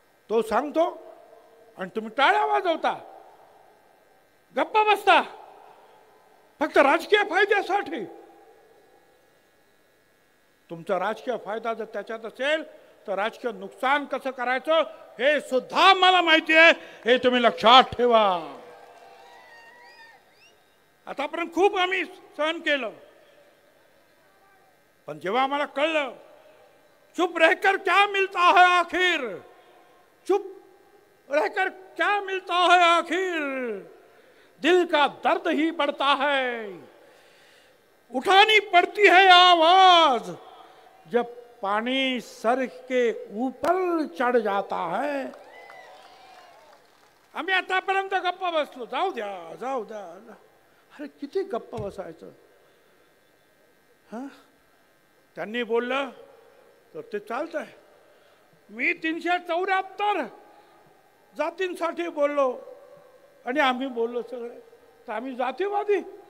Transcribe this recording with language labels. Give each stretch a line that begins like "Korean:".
Marathi: तो सांगतो आणि तुम्ही टाळ्या वाजवता, गप्पा बसता फक्त राजकीय फायद्यासाठी. तुमचा राजकीय फायदा जर त्याच्यात असेल तर राजकीय नुकसान कसं करायचं हे सुद्धा मला माहिती आहे. हे तुम्ही लक्षात ठेवा. आतापर्यंत खूप आम्ही सहन केलं, पण जेव्हा आम्हाला कळलं
Hindi: चुप रहकर क्या मिलता है आखिर, चुप रहकर क्या मिलता है आखिर, दिल का दर्द ही बढ़ता है, उठानी पड़ती है आवाज जब पानी सर के ऊपर चढ़ जाता है.
Marathi: आम्ही आतापर्यंत गप्पा बसलो, जाऊ द्या जाऊ द्या. अरे किती गप्पा बसायचं. हा, त्यांनी बोललं तर ते चालतंय. मी 374 जातींसाठी बोललो आणि आम्ही बोललो सगळे, तर आम्ही जातीवादी.